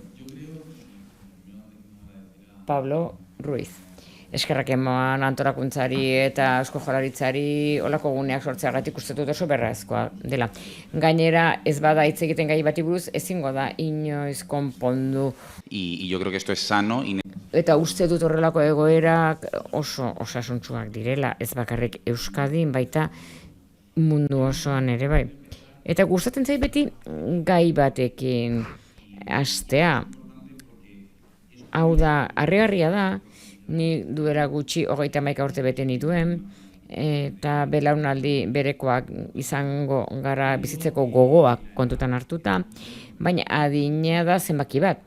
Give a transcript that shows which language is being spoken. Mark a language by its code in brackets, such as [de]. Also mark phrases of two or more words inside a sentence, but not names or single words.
[eu] Pablo Ruiz. Eskerrak eman antolakuntzari eta Eusko Jaurlaritzari olako guneak sortzeagatik uste dut oso beharrezkoa dela. Gainera ez bada hitz egiten gai bati buruz ezingo da inoiz konpondu. [es] Y yo creo que esto es sano. [eu] Eta uste dut horrelako egoerak oso osasuntsuak direla, ez bakarrik Euskadin, baita mundu osoan ere bai. Eta gustatzen zait beti gai batekin hastea. Hau da, harrigarria da, ni duela gutxi 31 urte bete nituen, eta belaunaldi berekoak izango gara bizitzeko gogoak kontutan hartuta, baina adina da zenbaki bat.